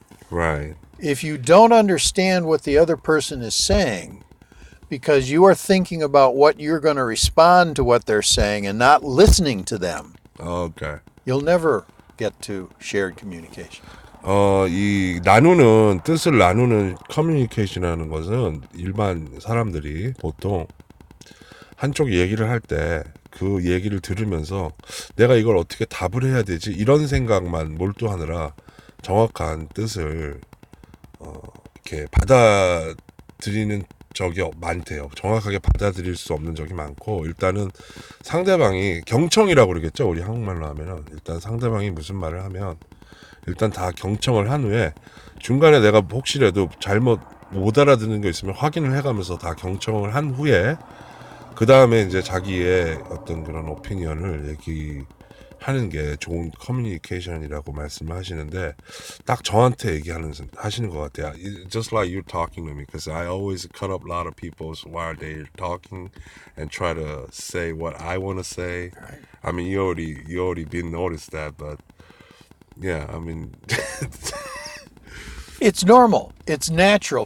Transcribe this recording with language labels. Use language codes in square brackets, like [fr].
[en] Right. If you don't understand what the other person is saying, because you are thinking about what you're going to respond to what they're saying and not listening to them, Okay. you'll never get to shared communication. [ko] 이 뜻을 나누는 커뮤니케이션이라는 것은 일반 사람들이 보통 한쪽 얘기를 할 때 그 얘기를 들으면서 내가 이걸 어떻게 답을 해야 되지 이런 생각만 몰두하느라 정확한 뜻을 이렇게 받아들이는 적이 많대요. 정확하게 받아들일 수 없는 적이 많고 일단은 상대방이 경청이라고 그러겠죠. 우리 한국말로 하면은 일단 상대방이 무슨 말을 하면 일단 다 경청을 한 후에 중간에 내가 혹시라도 잘못 못 알아듣는 게 있으면 확인을 해가면서 다 경청을 한 후에 그 다음에 이제 자기의 어떤 그런 오피니언을 얘기하는 게 좋은 커뮤니케이션이라고 말씀을 하시는데 딱 저한테 하시는 것 같아요. [en] Just like you're talking to me, because I always cut up a lot of people while they're talking and try to say what I want to say. Right. I mean, you already didn't notice that, but yeah, I mean. It's normal. It's natural.